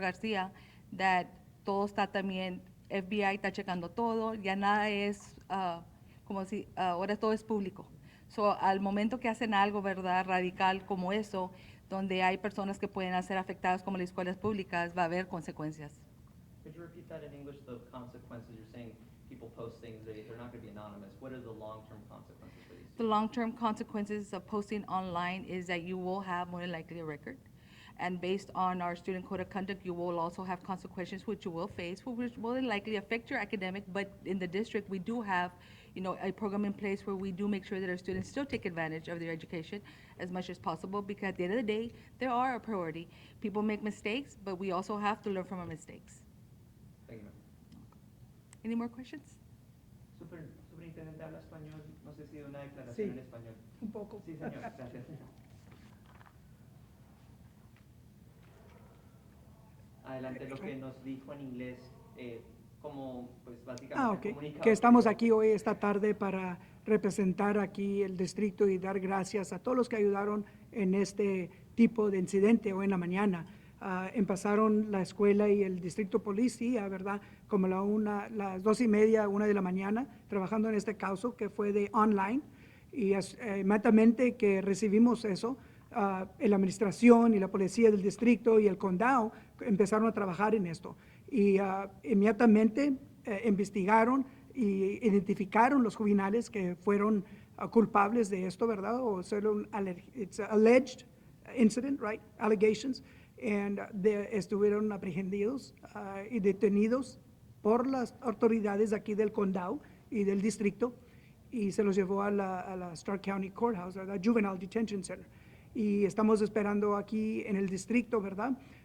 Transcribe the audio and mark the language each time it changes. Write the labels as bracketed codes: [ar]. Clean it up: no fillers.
[es] García, that todo está también, FBI está checando todo, ya nada es como si, ahora todo es público. So, al momento que hacen algo, ¿verdad?, radical como eso, donde hay personas que pueden ser afectadas como las escuelas públicas, va a haber consecuencias. [en] Could you repeat that in English, the consequences? You're saying people post things, they're not going to be anonymous. What are the long-term consequences for these The students? long-term consequences of posting online is that you will have more than likely a record. And based on our student code of conduct, you will also have consequences which you will face, which will likely affect your academic. But in the district, we do have, a program in place where we do make sure that our students still take advantage of their education as much as possible, because at the end of the day, they are a priority. People make mistakes, but we also have to learn from our mistakes. Thank you, ma'am. Any more questions? [es] Superintendente habla español. No sé si una declaración en español. Un poco. Sí, señor. Gracias. Adelante, lo que nos dijo en inglés, como pues básicamente Ok. comunicado Que estamos que- aquí hoy, esta tarde, para representar aquí el distrito y dar gracias a todos los que ayudaron en este tipo de incidente hoy en la mañana. Empezaron la escuela y el distrito policía, ¿verdad? Como las 2:30, 1 de la mañana, trabajando en este caso que fue de online. Y inmediatamente que recibimos eso, la administración y la policía del distrito y el condado empezaron a trabajar en esto. Y inmediatamente investigaron y identificaron los juvenales que fueron culpables de esto, ¿verdad? [en] O it's alleged incident, right? Allegations. [es] And estuvieron aprehendidos y detenidos por las autoridades aquí del condado y del distrito, y se los llevó a la Starr County Courthouse, ¿verdad? Juvenile Detention Center. Y estamos esperando aquí en el distrito, ¿verdad?